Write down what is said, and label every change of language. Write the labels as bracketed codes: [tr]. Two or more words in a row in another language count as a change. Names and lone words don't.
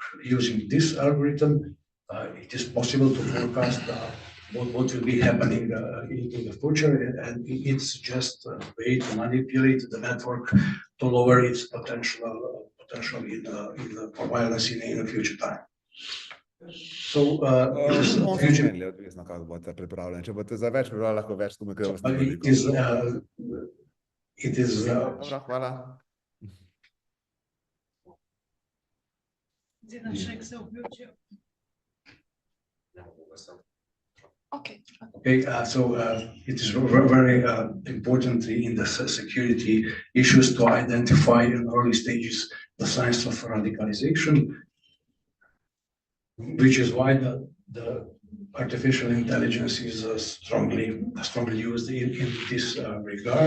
[en] Using this algorithm, it is possible to forecast what will be happening in the future, and it's just a way to manipulate the network to lower its potential for violence in a future time. So, [sl] Onstranili odvisno, kako boste pripravljeni. Če boste za več pripravljeni, lahko več komunikujemo. [en] It is [sl] Dobro, hvala. [en] Okay. Okay, it is very important in the security issues to identify in early stages the signs of radicalization, which is why the artificial intelligence is strongly used in this regard.